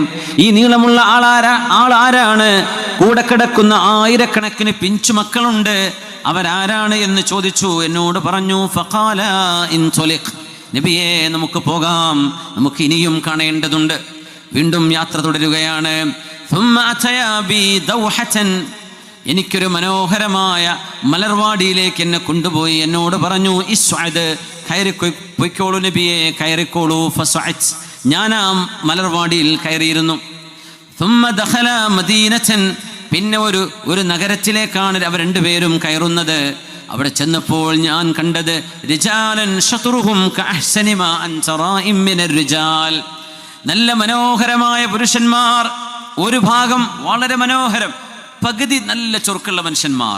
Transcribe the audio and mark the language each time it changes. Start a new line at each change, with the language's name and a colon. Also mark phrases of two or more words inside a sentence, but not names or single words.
Malayalam: ഈ നീളമുള്ള ആളാരാണ്? കൂടെ കിടക്കുന്ന ആയിരക്കണക്കിന് പിഞ്ചു മക്കളുണ്ട്, അവരാരാണ് എന്ന് ചോദിച്ചു. എന്നോട് പറഞ്ഞു,
Arabic: فقال انطلق,
Malayalam: നബിയേ നമുക്ക് പോകാം, നമുക്ക് ഇനിയും കാണേണ്ടതുണ്ട്. വീണ്ടും യാത്ര തുടരുകയാണ്.
Arabic: ثم أتيا بي دوحة,
Malayalam: എനിക്കൊരു മനോഹരമായ മലർവാടിയിലേക്ക് എന്നെ കൊണ്ടുപോയി. എന്നോട് പറഞ്ഞു, ഇസ്അദ്, പൊയ്ക്കോളൂ നബിയെ, കയറിക്കോളൂ. ഫസഅത്, ഞാൻ ആ മലർവാടിയിൽ കയറിയിരുന്നു.
Arabic: ثم دخل مدينة,
Malayalam: പിന്നെ ഒരു നഗരത്തിലേക്കാണ് അവർ രണ്ടുപേരും കയറുന്നത്. അവിടെ ചെന്നപ്പോൾ ഞാൻ കണ്ടത്
Arabic: رجالا شطرهم كأحسن ما أنت راء من الرجال,
Malayalam: നല്ല മനോഹരമായ പുരുഷന്മാർ. ഒരു ഭാഗം വളരെ മനോഹരം, പകുതി നല്ല ചൊറുക്കുള്ള മനുഷ്യന്മാർ.